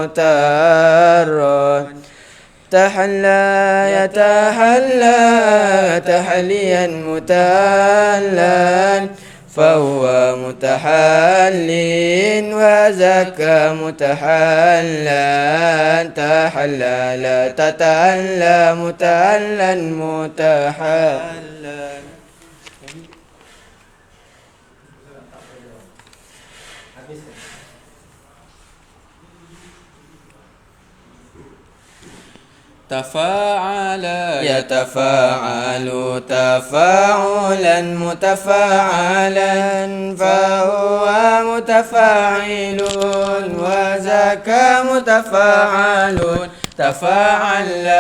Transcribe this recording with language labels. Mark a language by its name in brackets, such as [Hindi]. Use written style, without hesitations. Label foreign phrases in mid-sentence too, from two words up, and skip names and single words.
[Arabic] متحررا تحلى يتحلى تحليا متحليا فهو متحل وذاك متحلى تحل لا تتحل متحلى متحلى تفاعل يتفاعل تفاعلا متفاعلا فهو متفاعل وذاك متفاعل تفاعل لا